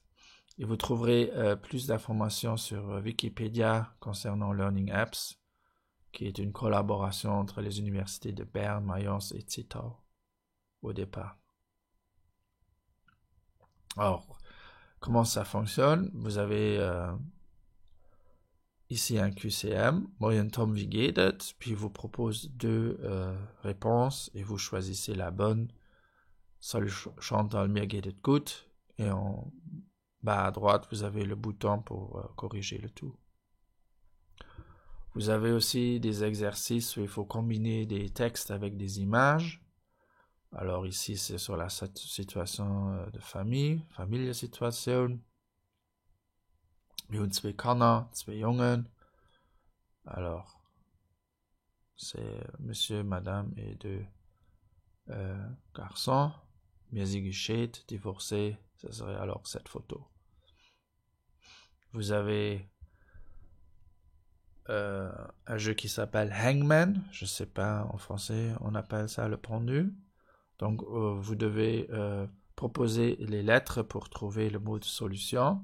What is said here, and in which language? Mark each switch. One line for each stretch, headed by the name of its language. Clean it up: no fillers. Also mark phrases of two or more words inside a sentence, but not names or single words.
French: Et vous trouverez plus d'informations sur Wikipédia concernant Learning Apps, qui est une collaboration entre les universités de Berne, Mayence et Zittau au départ. Alors, comment ça fonctionne? Vous avez ici un QCM, Moyen Tom
German: wie geht es,
French: puis il vous propose deux réponses et vous choisissez la bonne. Salut Chantal,
German: mir geht es gut.
French: Et en bas à droite, vous avez le bouton pour corriger le tout. Vous avez aussi des exercices où il faut combiner des textes avec des images. Alors ici, c'est sur la situation de famille,
German: Familiensituation. Wir haben zwei Kinder, zwei Jungen.
French: Alors, c'est monsieur, madame et deux garçons.
German: Wir sind geschieden,
French: divorcés. Ce serait alors cette photo. Vous avez un jeu qui s'appelle Hangman. Je ne sais pas, en français, on appelle ça le pendu. Donc, vous devez proposer les lettres pour trouver le mot de solution.